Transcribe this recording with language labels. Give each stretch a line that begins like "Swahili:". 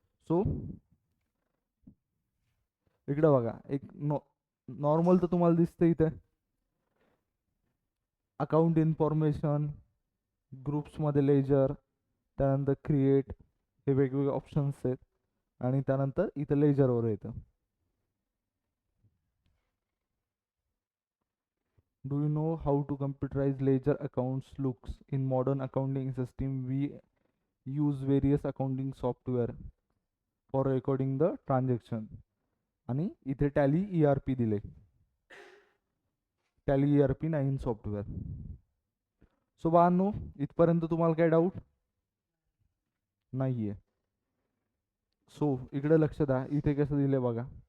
Marathi: So इकडे बघा, एक नॉर्मल तर तुम्हाला दिसतं इथे, अकाउंट इन्फॉर्मेशन, ग्रुप्समध्ये लेजर, त्यानंतर क्रिएट, हे वेगवेगळे ऑप्शन्स आहेत. आणि त्यानंतर इथं लेजरवर येतं.
English: Do you know how to computerise ledger accounts looks in modern accounting system we use various accounting software for recording the transaction.
Marathi: आणि इथे टॅली ERP दिले, टॅली ERP 9 सॉफ्टवेअर. सो बाळांनो, इथपर्यंत तुम्हाला काय डाऊट नाहीये. सो इकडे लक्ष द्या, इथे कसं दिले बघा.